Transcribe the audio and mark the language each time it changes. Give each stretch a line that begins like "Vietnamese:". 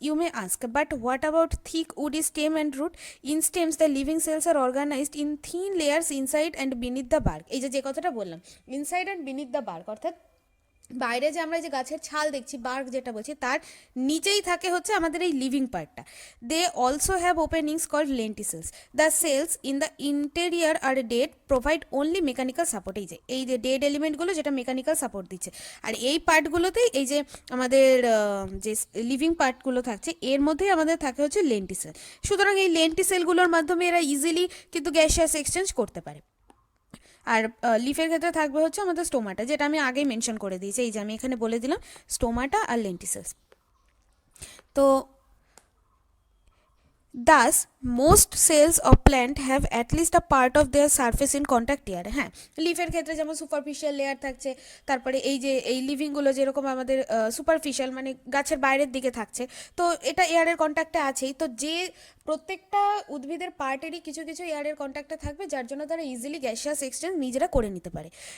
English: You may ask, but what about thick woody stem and root? In stems, the living cells are organized in thin layers inside and beneath the bark.
Bangla: এই যে কথাটা বললাম,
English: inside and beneath the bark,
Bangla: অর্থাৎ বাইরে যে আমরা যে গাছের ছাল দেখছি, বার্ক যেটা বলছি, তার নিচেই থাকে হচ্ছে আমাদের এই লিভিং পার্টটা।
English: They also have openings called lenticels. The cells in the interior are dead, provide only mechanical support.
Bangla: এই যে ডেড এলিমেন্টগুলো যেটা মেকানিক্যাল সাপোর্ট দিচ্ছে, আর এই পার্টগুলোতেই এই যে আমাদের যে লিভিং পার্টগুলো থাকছে, এর মধ্যেই আমাদের থাকে হচ্ছে লেন্টিসেল। সুতরাং এই লেন্টিসেলগুলোর মাধ্যমে এরা ইজিলি কিন্তু গ্যাসিয়াস এক্সচেঞ্জ করতে পারে। আর লিফের ক্ষেত্রে থাকবে হচ্ছে আমাদের স্টোমাটা, যেটা আমি আগেই মেনশন করে দিয়েছি, এই যে আমি এখানে বলে দিলাম স্টোমাটা আর লেন্টিসেলস।
English: তো Thus, most cells of plant have at least a part of their surface in contact air.
Bangla: হ্যাঁ, লিফের ক্ষেত্রে যেমন সুপারফিশিয়াল লেয়ার থাকছে, তারপরে এই যে এই লিভিংগুলো যেরকম আমাদের সুপারফিশিয়াল মানে গাছের বাইরের দিকে থাকছে, তো এটা এয়ারের কন্ট্যাক্টে আছেই। তো যে প্রত্যেকটা উদ্ভিদের পার্টেরই কিছু কিছু এয়ারের কন্ট্যাক্টে থাকবে, যার জন্য তারা ইজিলি গ্যাসিয়াস এক্সচেঞ্জ নিজেরা করে নিতে পারে।